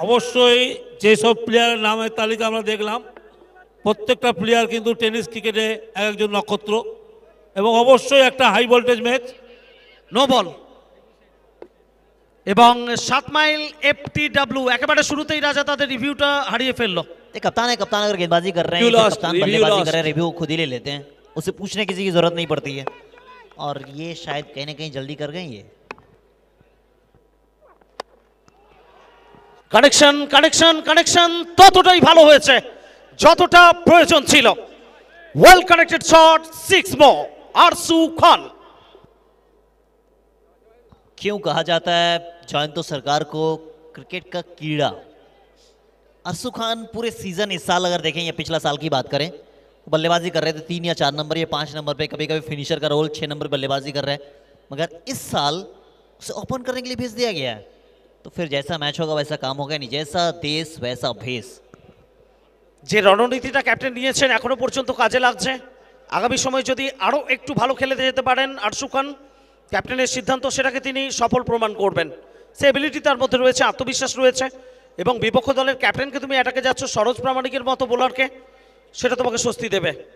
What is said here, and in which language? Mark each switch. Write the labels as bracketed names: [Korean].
[Bangla] অবশ্যই যেসব প্লেয়ারের নামের তালিকা আমরা দেখলাম, প্রত্যেকটা প্লেয়ার কিন্তু টেনিস ক্রিকেটে একজন নক্ষত্র, এবং অবশ্যই একটা high voltage match. No ball এবং 7 মাইল FTW একেবারে শুরুতেই রাজা তাদের রিভিউটা হারিয়ে ফেললো। [Hindi] कप्तान है, कप्तान अगर गेंदबाजी कर रहे हैं, तो कप्तान बल्लेबाजी कर रहे हैं, रिव्यू खुद ही ले लेते हैं, उसे पूछने किसी की जरूरत नहीं पड़ती है। और ये शायद कहीं ना कहीं जल्दी कर गए। ये [Bangla] কানেকশন কানেকশন কানেকশন ততটাই ভালো হয়েছে যতটা প্রয়োজন ছিল। [English] Well connected shot, 6 more, Arsu Khan. [Hindi] क्यों कहा जाता है जयंत सरकार को क्रिकेट का कीड़ा? अरसू खान पूरे सीजन इस साल अगर देखें या पिछला साल की बात करें, बल्लेबाजी कर रहे थे 3 या 4 नंबर या 5 नंबर पे, कभी कभी फिनिशर का रोल, 6 नंबर बल्लेबाजी कर रहे हैं। मगर इस साल उसे ओपन करने के लिए भेज दिया गया है। तो फिर जैसा मैच होगा वैसा काम होगा नहीं, जैसा देश वैसा भेष। [Bangla] যে রণনীতিটা ক্যাপ্টেন নিয়েছেন এখনো পর্যন্ত কাজে লাগছে। আগামী সময় যদি আরও একটু ভালো খেলে যেতে পারেন আরসু খান, ক্যাপ্টেনের সিদ্ধান্ত সেটাকে তিনি সফল প্রমাণ করবেন। সে এবিলিটি তার মধ্যে রয়েছে, আত্মবিশ্বাস রয়েছে। এবং বিপক্ষ দলের ক্যাপ্টেনকে তুমি অ্যাটাকে যাচ্ছ সরোজ প্রামাণিকের মতো বোলারকে, সেটা তোমাকে স্বস্তি দেবে।